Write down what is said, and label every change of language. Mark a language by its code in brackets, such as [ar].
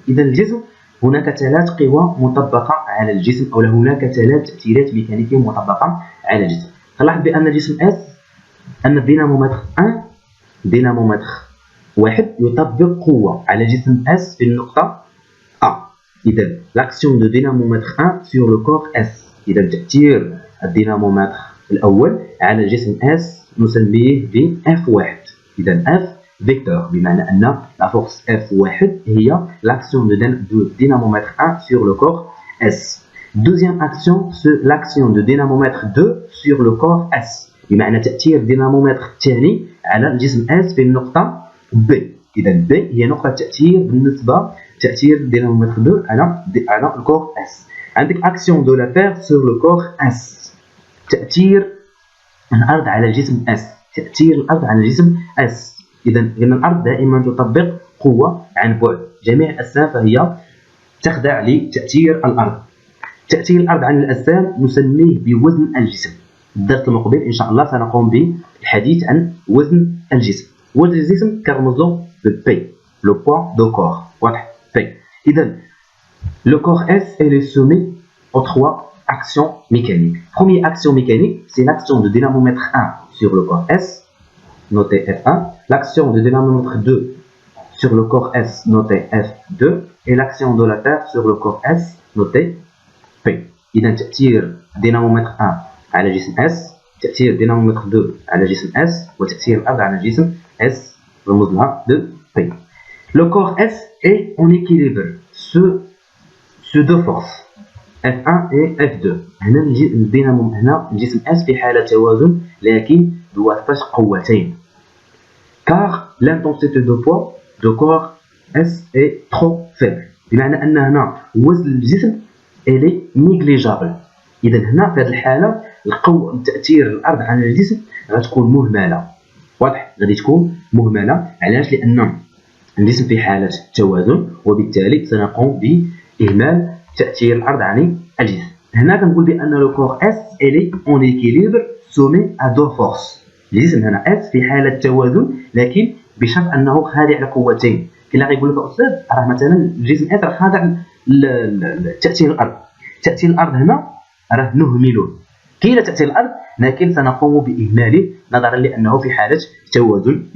[ar] إذا الجسم هناك 3 قوى مطبقة على الجسم أو هناك 3 تأثيرات ميكانيكية مطبقة على الجسم. نلاحظ بأن الجسم S أن الدينامومتر 1 دينامومتر 1 يطبق قوة على جسم S في النقطة A. [fr] إذا l'action de dynamomètre 1 sur le corps S. [ar] إذا تأثير الدينامومتر الأول على الجسم S نسميه ب F1. [fr] إذا F vecteur [ar] بمعنى أن [fr] la force F1 هي l'action de dynamomètre 1 sur le corps S. Deuxième action, c'est l'action de dynamomètre 2 sur le corps S. [ar] بمعنى تأثير دينامومتر الثاني على الجسم S في النقطة B. إذا B هي نقطة تأثير بالنسبة تأثير دينامومتر 2 على الكور S. [fr] عندك action de la Terre sur le corps S. [ar] تأثير الأرض على الجسم S. تأثير الأرض على الجسم S. إذا الأرض دائما تطبق قوة عن بعد. جميع الأجسام فهي تخضع لتأثير الأرض. تأثير الأرض على الأجسام نسميه بوزن الجسم. الدرس المقبل إن شاء الله سنقوم بالحديث عن وزن الجسم. وزن الجسم كنرمز له ب P, [fr] le poids de corps. [ar] واضح؟ P. [fr] إذا le corps S est soumis aux 3 actions mécaniques. Première action mécanique, c'est l'action de dynamomètre 1 sur le corps S, noté F1. L'action de dynamomètre 2 sur le corps S, noté F2. Et l'action de la Terre sur le corps S, noté P. [ar] إذا تأثير دينامومتر 1 على جسم S، تأثير دينامومتر 2 على جسم S، وتأثير الأرض على جسم S رمز لها de P. [fr] Le corps S est en équilibre sur 2 forces F1 et F2. [ar] هنا الجسم S في حالة توازن لكن بواسطة قوتين. [fr] Car l'intensité de poids du corps S est trop faible. [ar] بمعنى أن هنا وزن الجسم [fr] elle est négligeable. [ar] إذا هنا في هذه الحالة القوة تأثير الأرض على الجسم غتكون مهملة. واضح؟ غادي تكون مهملة. علاش؟ لأن الجسم في حالة توازن وبالتالي سنقوم بإهمال تأثير الأرض على الجسم. هنا كنقول بأن لو كور [fr] S elle est en équilibre soumis à deux forces. [ar] الجسم هنا S في حالة توازن لكن بشرط أنه خاضع لقوتين. كلا غيقول لك أستاذ راه مثلا الجسم S راه خاضع لتأثير الأرض. تأثير الأرض هنا راه نهملوه. كاين تأثير الأرض لكن سنقوم باهماله نظرا لانه في حاله توازن.